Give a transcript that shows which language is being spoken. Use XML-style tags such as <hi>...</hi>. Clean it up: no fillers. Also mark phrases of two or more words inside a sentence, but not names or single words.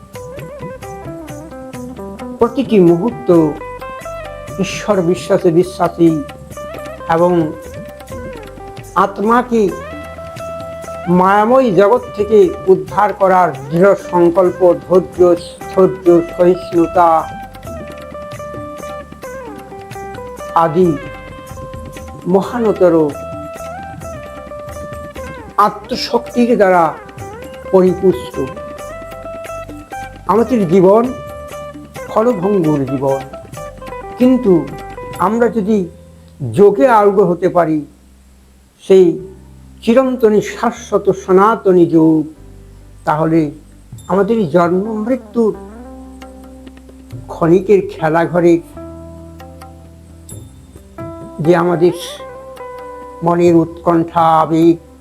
<bn>প্রতিটি মুহূর্ত ঈশ্বর বিশ্বাসে বিশ্বাসী এবং আত্মাকে মায়াময় জগৎ থেকে উদ্ধার করার দৃঢ় সংকল্প, ধৈর্য, স্থৈর্য, সহিষ্ণুতা আদি মহানতর আত্মশক্তির দ্বারা পরিপুষ্ট। আমাদের জীবন ফলভঙ্গুর জীবন, কিন্তু আমরা যদি যোগে আরোগ্য হতে পারি, সেই চিরন্তনী শাশ্বত সনাতনী যোগ, তাহলে আমাদের জন্ম মৃত্যুর ক্ষণিকের খেলাঘরে যে আমাদের মনের উৎকণ্ঠা, আবেগ</bn>